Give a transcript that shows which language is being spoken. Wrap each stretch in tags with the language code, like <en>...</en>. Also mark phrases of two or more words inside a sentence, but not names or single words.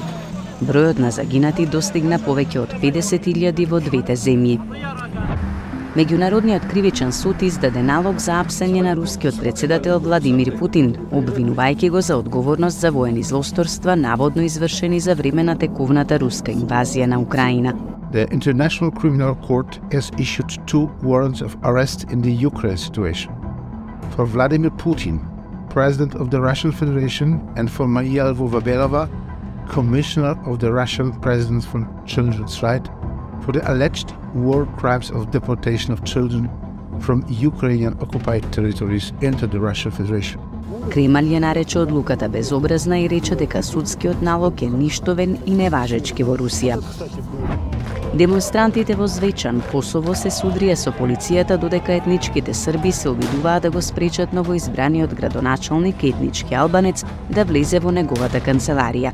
<mk>Бројот на загинати достигна повеќе од 50.000 во двете земји. Меѓународниот кривичен суд издаде налог за апсење на рускиот председател Владимир Путин, обвинувајќи го за одговорност за воени злосторства наводно извршени за време на текувната руска инвазија на Украина.</mk> <en>The International Criminal Court has issued 2 warrants of arrest in the Ukraine situation. For Vladimir Putin, President of the Russian Federation, and for Maria Lvova-Belova, Commissioner of the Russian President for Children's Rights, for the alleged war crimes of deportation of children from Ukrainian occupied territories into the Russian Federation.</en> <mk>Кремљ ја нарече одлуката безобразна и рече дека судскиот налог е ништовен и неважечки во Русија. Демонстрантите во Звечан, Косово, се судрија со полицијата додека етничките срби се обидуваат да го спречат новоизбраниот градоначалник етнички албанец да влезе во неговата канцеларија.</mk>